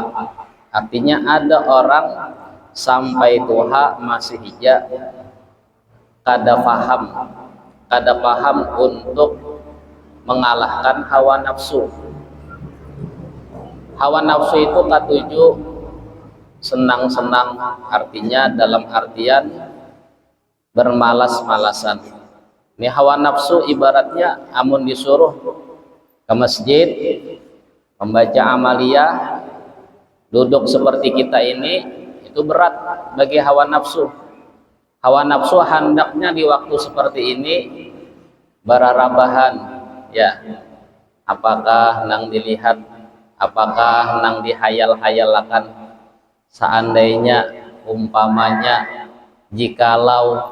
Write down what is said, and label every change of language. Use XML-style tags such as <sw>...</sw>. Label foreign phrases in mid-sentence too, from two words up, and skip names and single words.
<id>Artinya ada orang sampai tuha masih hija kada paham untuk mengalahkan hawa nafsu. Hawa nafsu itu katuju senang-senang, artinya dalam artian bermalas-malasan. Ini hawa nafsu ibaratnya amun disuruh ke masjid membaca amaliyah, duduk seperti kita ini, itu berat bagi hawa nafsu. Hawa nafsu hendaknya di waktu seperti ini berarabahan, ya. Apakah nang dilihat, apakah nang dihayal-hayalakan, seandainya, umpamanya, jikalau.</id>